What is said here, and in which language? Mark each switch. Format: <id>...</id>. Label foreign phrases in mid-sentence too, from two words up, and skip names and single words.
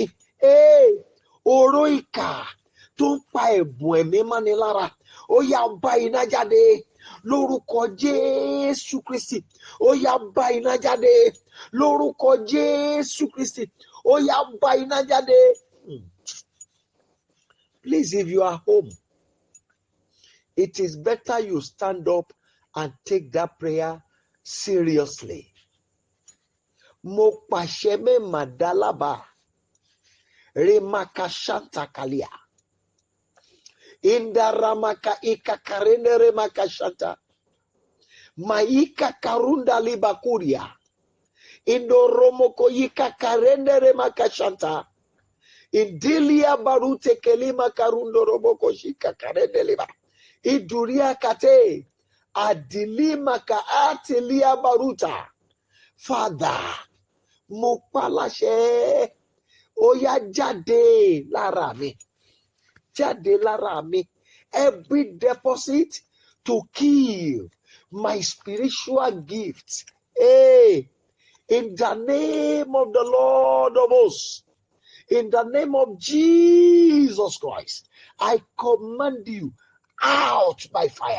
<yo>Oró ìkà tó ń pa ẹ̀bùn ẹ̀mí mọ́ni lára. Ó yá bá iná jáde lórúkọ Jésù Kristi. Ó yá bá iná jáde lórúkọ Jésù Kristi. Ó yá bá iná jáde.</yo> <en>Please, if you are home, it is better you stand up and take that prayer seriously.</en> <yo>Mo pàṣẹ mẹ́màdálàbà remaka shanta kalia indaramaka ikakarene remaka shanta maika karunda libakuria indoromoko ikakarene remaka shanta indilia barute kelima karundo roboko shika karene liba iduria kate adilima ka atilia baruta.</yo> <en>Father,</en> <yo>mo paláṣẹ ó yá jáde lára mi. Jáde lára mi.</yo> <en>Every deposit to kill my spiritual gifts. In the name of the Lord of hosts, in the name of Jesus Christ, I command you out by fire.</en>